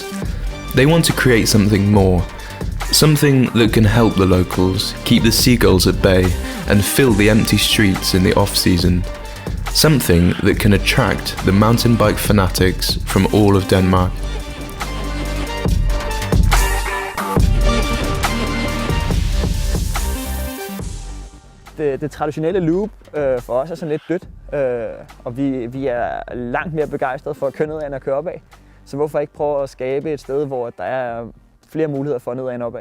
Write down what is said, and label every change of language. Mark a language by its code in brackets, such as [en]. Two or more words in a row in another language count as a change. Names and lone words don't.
[en] They want to create something more, something that can help the locals keep the seagulls at bay and fill the empty streets in the off-season. Something that can attract the mountain bike fanatics from all of Denmark. [da] Det traditionelle loop for os er sådan lidt dødt, og vi er langt mere begejstrede for at køre nedad end at køre opad. Så hvorfor ikke prøve at skabe et sted, hvor der er flere muligheder for nedad end opad.